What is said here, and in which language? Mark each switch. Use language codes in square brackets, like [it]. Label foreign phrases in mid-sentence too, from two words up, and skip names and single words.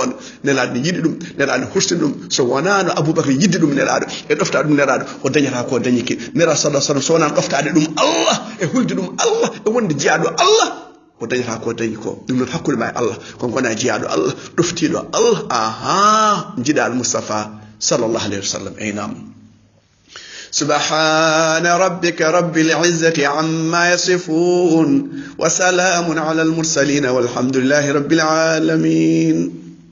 [ff] ɗon nelaɗo ne yiɗi ɗum nelaɗo ne hurtini ɗum so wonano Aboubacry yidde ɗum nelaɗo e ɗofta ɗum nelaɗo o dañata ko dañiki nelaɗo [ar] صلى الله عليه وسلم [ff] so wonano ɗoftade ɗum Allah e hulde ɗum Allah e wonde jeyaɗo Allah o dañata ko dañi ko ɗum noon hakkude ma e Allah kon gona jeyaɗo Allah ɗoftiɗo Allah aha jiɗaɗo Mustafa [ar] صلى الله عليه وسلم [ff] aynam [ar] سبحان ربك رب العزة عما يصفون وسلام على المرسلين والحمد لله رب العالمين